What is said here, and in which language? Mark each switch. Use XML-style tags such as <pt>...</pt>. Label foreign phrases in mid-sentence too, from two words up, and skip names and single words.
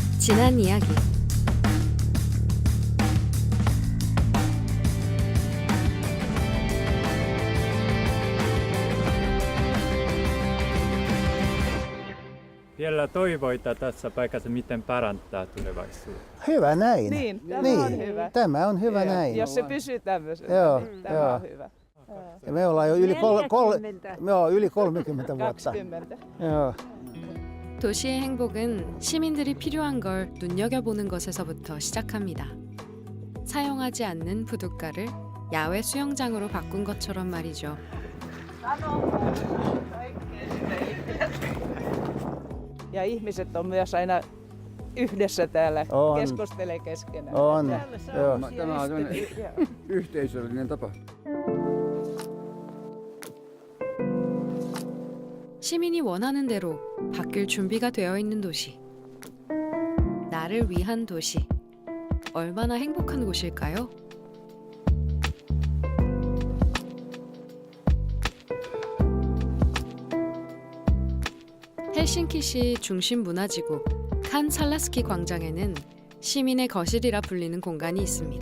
<ko>지난 이야기.</ko> <fi>Vielä toivoita tässä paikassa, miten parantaa tulevaisuutta. Hyvä näin. Niin, tämä on hyvä. Tämä on hyvä Joo, näin. Jos se pysyy tämmöisenä, Joo, niin tämä joo. on hyvä. Ja me ollaan jo yli 30 vuotta. 20. Joo.</fi> <ko>도시의 행복은 시민들이 필요한 걸 눈여겨보는 것에서부터 시작합니다. 사용하지 않는 부둣가를 야외 수영장으로 바꾼 것처럼 말이죠.</ko> <fi>Ja ihmiset on myös aina yhdessä täällä, On. keskustelee keskenään. On. Joo. Tämä on tämmöinen yhteisöllinen tapa.</fi> <ko>시민이 원하는 대로 바뀔 준비가 되어 있는 도시. 나를 위한 도시. 얼마나 행복한 곳일까요? 헬싱키시 중심 문화지구 칸 살라스키 광장에는 시민의 거실이라 불리는 공간이 있습니다.</ko>